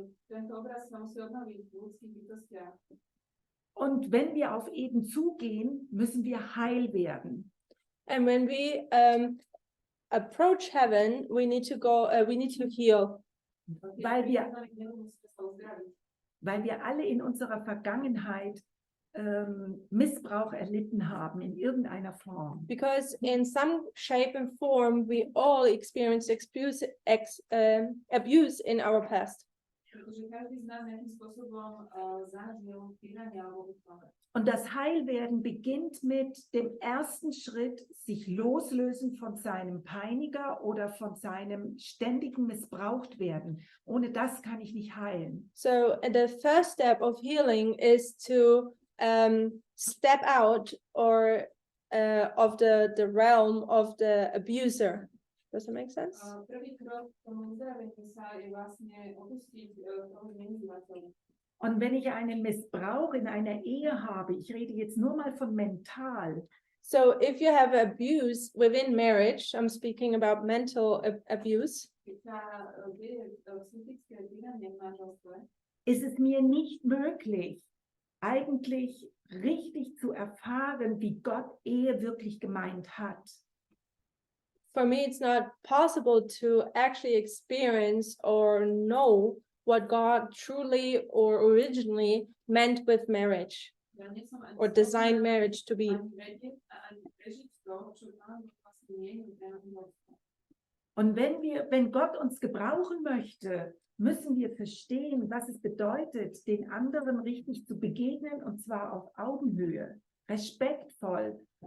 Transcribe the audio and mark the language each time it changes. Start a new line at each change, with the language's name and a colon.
Slovak: Tento obraz sa musí obnoviť v ľudských bytostiach.
German: Und wenn wir auf Eden zugehen, müssen wir heil werden.
English: And when we approach heaven, we need to go, we need to heal. Weil wir alle in unserer Vergangenheit Missbrauch erlitten haben in irgendeiner Form. Because in some shape and form, we all experienced abuse in our past.
Slovak: Pretože každý z nás nejakým spôsobom zažil týranie alebo útlav.
German: Und das Heilwerden beginnt mit dem ersten Schritt, sich loslösen von seinem Peiniger oder von seinem ständigen Missbrauchtwerden. Ohne das kann ich nicht heilen.
English: So the first step of healing is to step out or of the realm of the abuser. Does that make sense?
Slovak: Prvý krok k tomu uzdraveniu sa je vlastne opustiť toho zneužívateľa.
German: Und wenn ich einen Missbrauch in einer Ehe habe, ich rede jetzt nur mal von mental,
English: So if you have abuse within marriage, I'm speaking about mental abuse,
Slovak: Keď sa deje psychické týranie v manželstve,
German: ist es mir nicht möglich, eigentlich richtig zu erfahren, wie Gott Ehe wirklich gemeint hat.
English: for me, it's not possible to actually experience or know what God truly or originally meant with marriage
Slovak: ja nie som ani
English: or designed marriage to be.
Slovak: ani vedieť a ani prežiť to, čo Pán vlastne mieni pre manželstvo.
German: Und wenn Gott uns gebrauchen möchte, müssen wir verstehen, was es bedeutet, den anderen richtig zu begegnen, und zwar auf Augenhöhe, respektvoll.